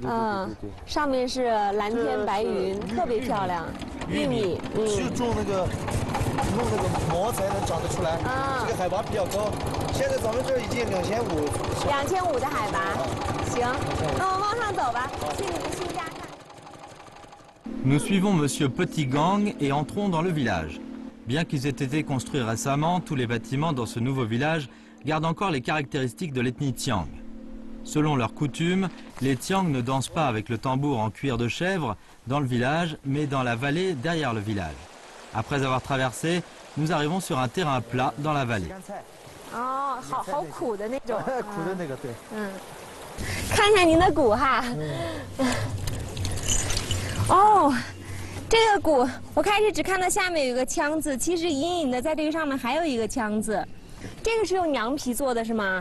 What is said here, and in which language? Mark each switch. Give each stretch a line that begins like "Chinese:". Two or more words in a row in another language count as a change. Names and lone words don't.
Chinese: 上面是蓝天白云，特别漂亮。玉米，就种那个。弄那个膜才能长得出来，这个海拔比较高。现在咱们这儿已经 2500的海拔。行，那我们往上走吧，去你们新家看。
French: Nous suivons Monsieur Petit-Gang et entrons dans le village. Bien qu'ils aient été construits récemment, tous les bâtiments dans ce nouveau village gardent encore les caractéristiques de l'ethnie Tiang. Selon leurs coutumes, les Tiang ne dansent pas avec le tambour en cuir de chèvre dans le village, mais dans la vallée derrière le village. Après avoir traversé, nous arrivons sur un terrain plat dans la vallée.
Chinese: 好苦的那种。苦的那个，对。看一下您的鼓哈。这个鼓，我开始只看到下面有一个枪字，其实隐隐的在这个上面还有一个枪字。这个是用羊皮做的是吗？